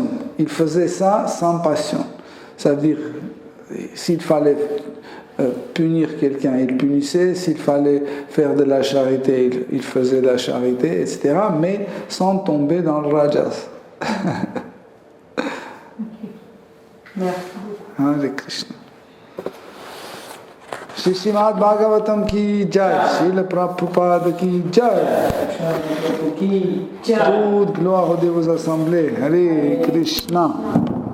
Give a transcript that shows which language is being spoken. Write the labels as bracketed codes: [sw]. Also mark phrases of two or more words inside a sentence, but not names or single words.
[fr] Il faisait ça sans passion. Ça veut dire, s'il fallait punir quelqu'un, il punissait. S'il fallait faire de la charité, il faisait de la charité, etc. Mais sans tomber dans le rajas. Merci. Hare Krishna. [hi] श्री श्रीमद् भागवतम् की जय, श्रील प्रभुपाद की जय. [fr] Toute gloire aux assemblées. Hare Krishna.